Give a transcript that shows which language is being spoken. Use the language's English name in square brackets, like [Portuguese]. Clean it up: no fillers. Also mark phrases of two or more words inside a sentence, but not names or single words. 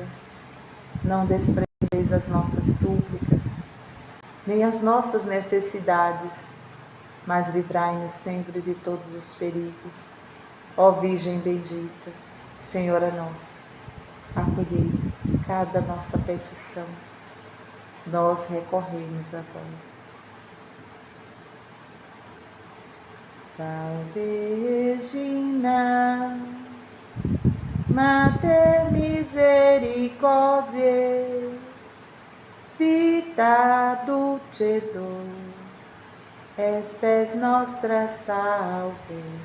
[Portuguese] Não desprezeis as nossas súplicas, nem as nossas necessidades, mas livrai-nos sempre de todos os perigos. Ó Virgem bendita, Senhora nossa, acolhei cada nossa petição. Nós recorremos a vós. [Latin] Salve Regina, Mater Misericordiae, Vita Dulcedo, Espes nostra salve.